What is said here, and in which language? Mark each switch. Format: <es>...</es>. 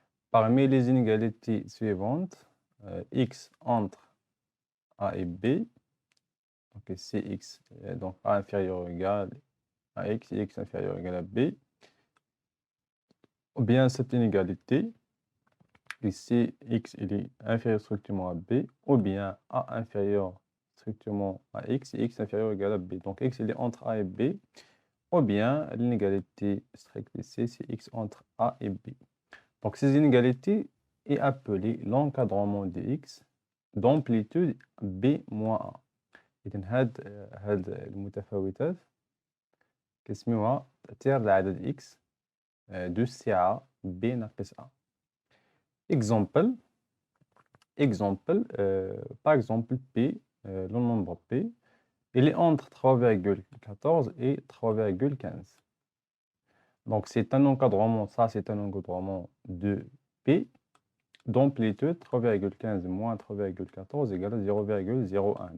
<fr>Parmi les inégalités suivantes, x entre A et B, donc c'est x, donc A inférieur ou égal à x et x inférieur ou égal à B, ou bien cette inégalité, ici x il est inférieur strictement à B, ou bien A inférieur strictement à x et x inférieur ou égal à B. Donc x il est entre A et B, ou bien l'inégalité stricte ici, c'est x entre A et B. Donc ces inégalités est appelée l'encadrement de x d'amplitude B moins A.</fr> <ar>إذن هاد المتفاوتات كنسميوها تأثير العدد x دو السعة B ناقص A.</ar> <fr>Exemple, par exemple P, le nombre P, il est entre 3,14 et 3,15. Donc c'est un encadrement, ça c'est un encadrement de P d'amplitude 3,15 moins 3,14 égale à 0,01.</fr>